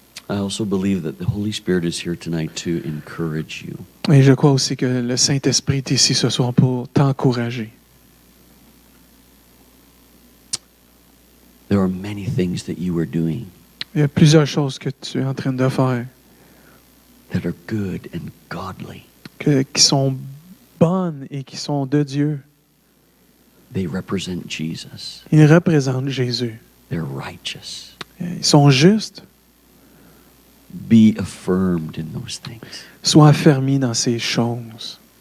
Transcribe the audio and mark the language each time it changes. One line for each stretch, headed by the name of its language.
English: I also believe that the Holy Spirit is here tonight to encourage you.
French: Et je crois aussi que le Saint-Esprit est ici ce soir pour t'encourager.
English: There are many things that you are doing
French: Il y a plusieurs choses que tu es en train de faire
English: that are good and godly.
French: qui sont bonnes et qui sont de Dieu.
English: They represent Jesus.
French: Ils représentent Jésus.
English: They're righteous.
French: Ils sont justes.
English: Be affirmed in those things.
French: Sois affermis dans ces choses.